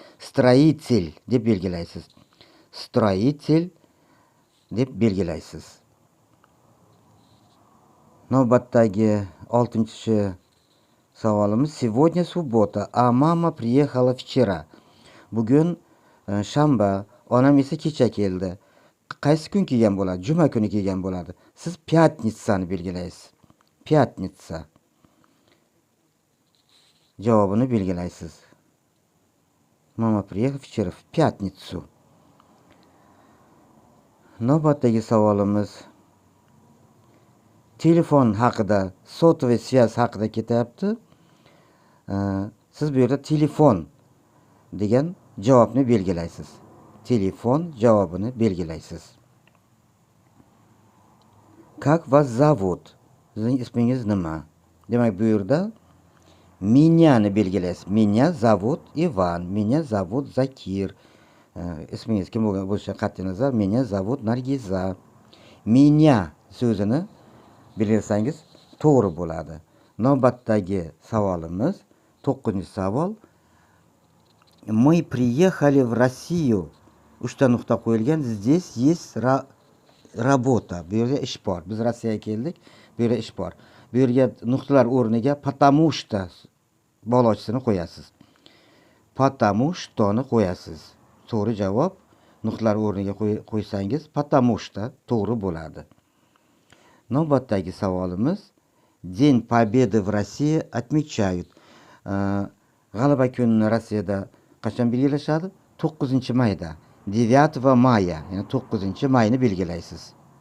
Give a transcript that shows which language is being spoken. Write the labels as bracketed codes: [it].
[uz] Строитель deb belgilaysiz. Строитель deb belgilaysiz. Navbatdagi 6 savolimiz [ru] Сегодня суббота, а мама приехала вчера. [uz] Bugun shanba, onam esa kecha keldi. Qaysi kun kelgan bo'ladi? Juma kuni kelgan bo'ladi. Siz пятницani belgilaysiz. [ru] Пятница. [uz] Javobini belgilaysiz. [ru] Mama приехала вчера в пятницу. [uz] Navbatdagi savolimiz telefon haqida, sotовый связь haqida ketyapti. Siz bu yerda telefon degan javobni belgilaysiz. Telefon javobini belgilaysiz. [ru] Как вас зовут? [uz] Sizning ismingiz nima? Demak, bu yerda menyani belgilaysiz. [ru] Меня зовут Иван, меня зовут Zakir. [uz] Ismingiz kim bo'lgan bo'lishidan qat'iy nazar, [ru] меня зовут [uz] Nargiza. Меня so'zini belgilasangiz to'g'ri bo'ladi. Navbatdagi savolimiz 9-savol. [ru] Мы приехали в Россию. [uz] 3 nuqta qo'yilgan. [ru] Здесь есть работа. [uz] Bu yerda ish bor. Biz Rossiyaga keldik. Bu yerda ish bor. Bu yerga nuqtalar o'rniga [ru] потому что [uz] bolochisini qo'yasiz. [ru] Потому что- [uz] ni qo'yasiz. To'g'ri javob. Nuqtalar o'rniga qo'ysangiz потому что to'g'ri bo'ladi. Navbatdagi savolimiz [ru] День Победы в России отмечают. [uz] G'alaba kunini Rossiyada qachon belgilashadi? 9-mayda. 9 maya, ya'ni 9-mayni belgilaysiz.